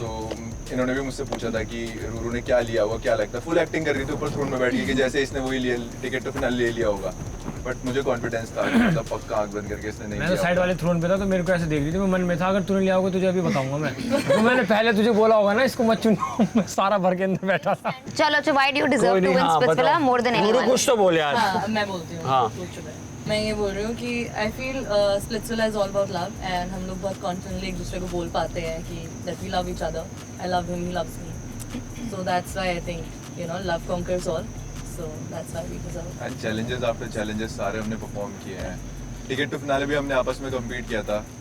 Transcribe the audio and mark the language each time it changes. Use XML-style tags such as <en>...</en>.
<hi>इन्होंने भी मुझसे पूछा था कि रूरू ने क्या लिया होगा, क्या लगता है। फुल एक्टिंग कर रही थी ऊपर थ्रोन में बैठ के कि जैसे इसने वही लिए टिकट टू फिनाले ले लिया होगा, बट मुझे कॉन्फिडेंस था मतलब पक्का आंख बंद करके इसने नहीं मैं लिया। तो साइड वाले थ्रोन पे था तो मेरे को ऐसे देख रही थी, मैं मन में था अगर तूने लिया होगा तुझे अभी बताऊंगा मैं। तो मैंने पहले तुझे बोला होगा ना इसको मत चुनो, मैं सारा भर के अंदर बैठा था।</hi> <en>चलो, so why do you deserve to win Spitsvilla more than</en> <hi>Ruru</hi> <en>anyone?</en> <hi>कुछ तो बोल यार। हाँ, मैं बोलती हूँ। हाँ। मैं ये बोल रही हूँ कि</hi> <en>I feel Splitsvilla is all about love and</en> <hi>हम लोग बहुत कॉन्फिडेंटली एक दूसरे को बोल पाते हैं कि</hi> <en>That we love each other, I love him, he loves me, so that's why I think you know love conquers all, so that's why we deserve. And challenges after challenges</en> <hi>सारे हमने perform किए हैं। Ticket to finale भी हमने आपस में compete किया था।</hi>